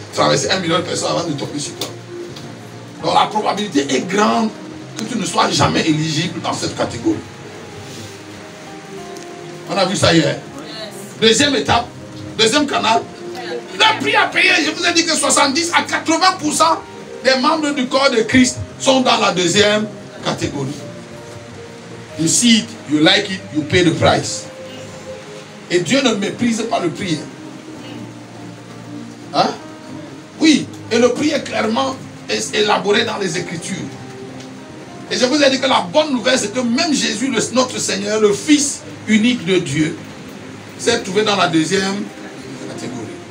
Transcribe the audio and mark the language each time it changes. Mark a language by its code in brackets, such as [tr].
[fr] Traverser 1 million de personnes avant de tomber sur toi. Donc, la probabilité est grande que tu ne sois jamais éligible dans cette catégorie. On a vu ça hier. Deuxième étape, deuxième canal. Le prix à payer, je vous ai dit que 70 à 80% des membres du corps de Christ sont dans la deuxième catégorie. [en] You see it, you like it, you pay the price. [fr] Et Dieu ne méprise pas le prix. Hein? Oui, et le prix est clairement élaboré dans les Écritures. Et je vous ai dit que la bonne nouvelle, c'est que même Jésus, notre Seigneur, le Fils unique de Dieu, s'est trouvé dans la deuxième catégorie.